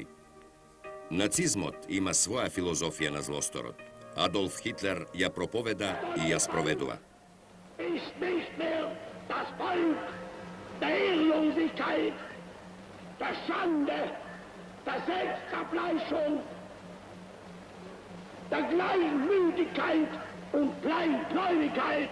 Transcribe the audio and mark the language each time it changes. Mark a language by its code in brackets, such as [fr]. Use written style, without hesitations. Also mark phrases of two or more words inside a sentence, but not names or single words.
[mk] Нацизмот има своја филозофија на злосторот. Адолф Хитлер ја проповеда и ја спроведува. [de] Ist nicht mehr das Volk der Ehrlosigkeit, der Schande, der Selbstzerfleischung, der Gleichmütigkeit und Kleingläubigkeit.